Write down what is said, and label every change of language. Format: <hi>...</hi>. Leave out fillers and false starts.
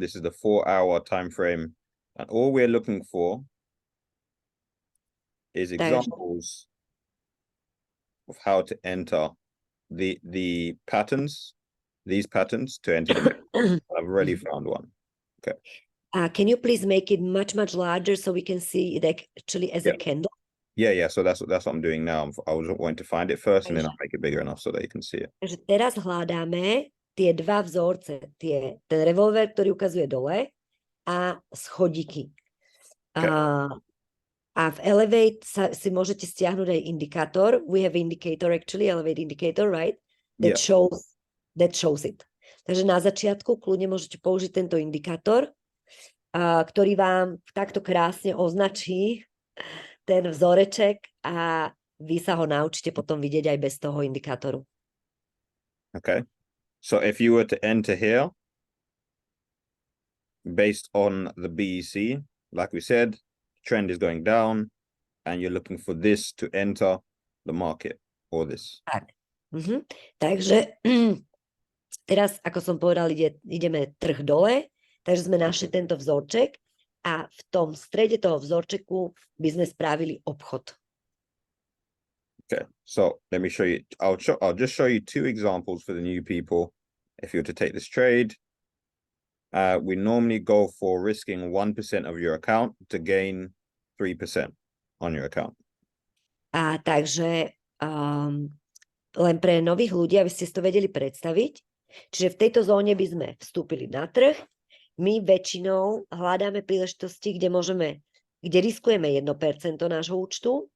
<en>This is the 4-hour time frame. And all we're looking for is examples of how to enter the patterns, these patterns to enter the I've already found one. Okay. Can you please make it much larger so we can see it actually as a candle? Yeah. So that's what I'm doing now. I was going to find it first and then I'll make it bigger enough so that you can see it.</en> <sk>Takže teraz hľadáme tie dva vzorce, ten revolver, ktorý ukazuje dole a schodíky. Okay. A v Elevate si môžete stiahnuť aj indikátor.</sk> <en>We have indicator actually, Elevate indicator, right? That shows it.</en> <sk>Takže na začiatku kľudne môžete použiť tento indikátor, ktorý vám takto krásne označí ten vzoreček a vy sa ho naučíte potom vidieť aj bez toho indikátoru.</sk> <en>Okay. So if you were to enter here, based on the BEC, like we said, trend is going down and you're looking for this to enter the market or this.</en> <sk>Tak. Takže teraz, ako som povedal, ideme trh dole, takže sme našli tento vzorček a v tom strede toho vzorčeku by sme spravili obchod.</sk> <en>Okay, so let me show you. I'll just show you two examples for the new people. If you were to take this trade, we normally go for risking 1% of your account to gain 3% on your account.</en> <sk>A takže len pre nových ľudí, aby ste si to vedeli predstaviť, čiže v tejto zóne by sme vstúpili na trh. My väčšinou hľadáme príležitosti, kde riskujeme 1% nášho účtu.</sk>